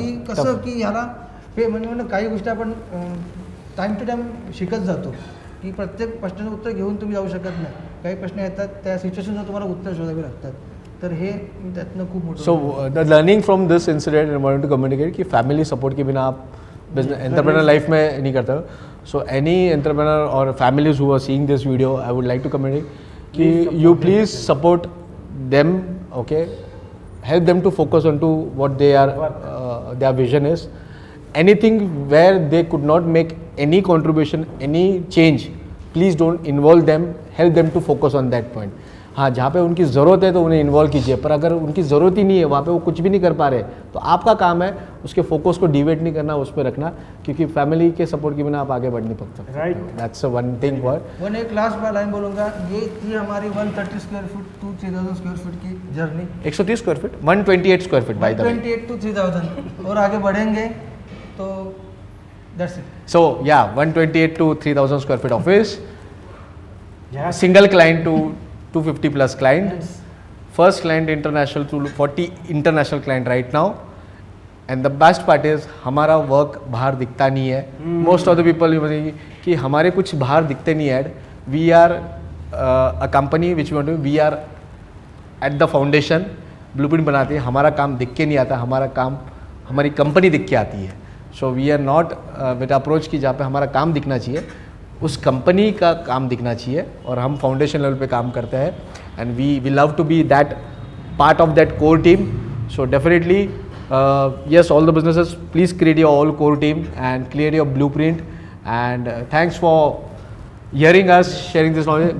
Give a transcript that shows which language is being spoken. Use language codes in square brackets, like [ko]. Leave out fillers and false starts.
[mr] की कसं की ह्याला हे म्हणजे काही गोष्टी आपण टाइम टू टाइम शिकत जातो की प्रत्येक प्रश्नाचं उत्तर घेऊन तुम्ही जाऊ शकत नाही. काही प्रश्न येतात त्या सिच्युएशनला तुम्हाला उत्तर शोधावे लागतात. तर हे त्यातनं खूप मोठं. [en] so the learning from this incident I want to communicate [hi] कि फैमिली सपोर्ट के बिना आप बिजनेस एंटरप्रेन्योर लाइफ में नहीं करते हो. [en] So any entrepreneur और families who are seeing this video, I would like to communicate कि you please support them, okay, help them to focus on to what they are their vision is. Anything where they could not make any contribution, any change, please don't involve them, help them to focus on that point. [hi] हाँ, जहाँ पे उनकी ज़रूरत है तो उन्हें involve कीजिए, पर अगर उनकी ज़रूरत ही नहीं है, वहाँ पे वो कुछ भी नहीं कर पा रहे, तो आपका काम है उसके फोकस को डिवेट नहीं करना, उस पर रखना, क्योंकि फैमिली के सपोर्ट के बिना आप आगे बढ़ नहीं सकते. [en] Right, that's one thing. [hi] One एक लास्ट लाइन बोलूँगा, ये थी हमारी 130 square foot to 3000 square foot की journey. [en] 130 square feet, 128 square feet by the way. 128 to 3000 [hi] और आगे बढ़ेंगे तो [en] That's it. So yeah, 128 to 3000 square feet office, Yeah. single client to 250 plus client, first client international to 40 international client right now, and the best part is [hi] हमारा work बाहर दिखता नहीं है. [en] Most of the people you [hi] बोलेंगे कि हमारे कुछ बाहर दिखते नहीं है. [en] We are a company which we want to, we are at the foundation, blueprint बनाते हैं. [hi] हमारा काम दिख के नहीं आता, हमारा काम, हमारी कंपनी दिख के आती है. [en] so we are not with approach [hi] की जहाँ पे हमारा काम दिखना चाहिए, उस कंपनी का काम दिखना चाहिए, और हम फाउंडेशन लेवल पे काम करते हैं, [en] And we love to be that part of that core team. So definitely yes, all the businesses, please create your all core team and create your blueprint, and thanks for hearing us, sharing this knowledge.